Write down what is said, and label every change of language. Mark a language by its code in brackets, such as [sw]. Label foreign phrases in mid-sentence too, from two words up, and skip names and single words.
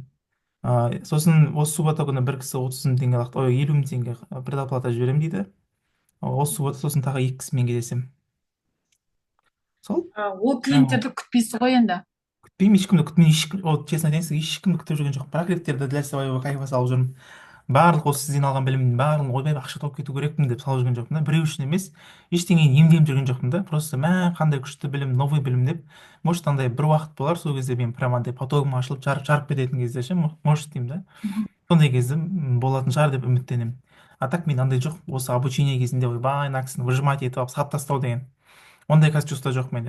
[kk] Сосын осы суббота күні бір кісі 30 000 теңге лақты, ой, 50 000 теңге предоплата жіберемін дейді. Осы суббота сосын тағы 2 кісімен кездесемін. Сол. Ол клиенттерді күтпейсіз ғой енді. Күтпеймін, ешкімді күтпеймін, честно айтайын сізге, ешкімді күтіп жүрген жоқпын. проекттерді [ru] для своего кайфа [kk] салып жүрмін. Барлық осы сізден алған білімнің барлығын ойбай ақша тауып кету керекпін деп салып жүрген жоқпын да, біреу үшін емес. Ештеңені иемденіп жүрген жоқпын да, просто қандай күшті білім, новый білім деп. Может андай бір уақыт болар, сол кезде мен прям андай потогым ашылып жарып кететін кезде ше, может деймін да. Сондай кезде болатын шығар деп үміттенемін. [ru] А так [kk] мен андай жоқ, осы обучение кезінде ойбай мына кісіні выжимать етіп алып сатып тастау деген ондай қазір чувство жоқ менде.